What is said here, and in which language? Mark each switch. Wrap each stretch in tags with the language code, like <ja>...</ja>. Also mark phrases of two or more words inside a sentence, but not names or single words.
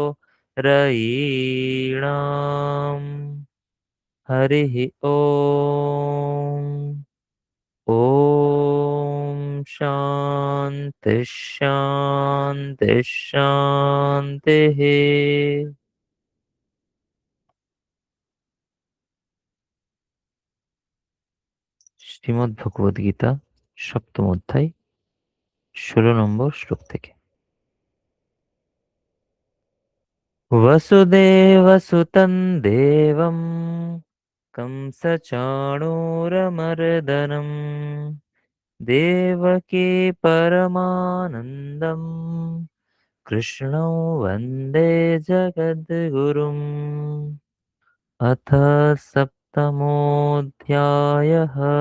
<sa>रयीणाम् हरिः ॐ ॐ शान्ति शान्ति शान्तिः</sa> <bn>শ্রীমদ্ ভগবদ গীতা সপ্তম অধ্যায় 16 নম্বর শ্লোক থেকে</bn> <sa>वसुदेवसुतं देवं कंसचाणूरमर्दनं देवकी परमानन्दं कृष्णं वन्दे जगद्गुरुम् अथ सप्तमोऽध्यायः</sa>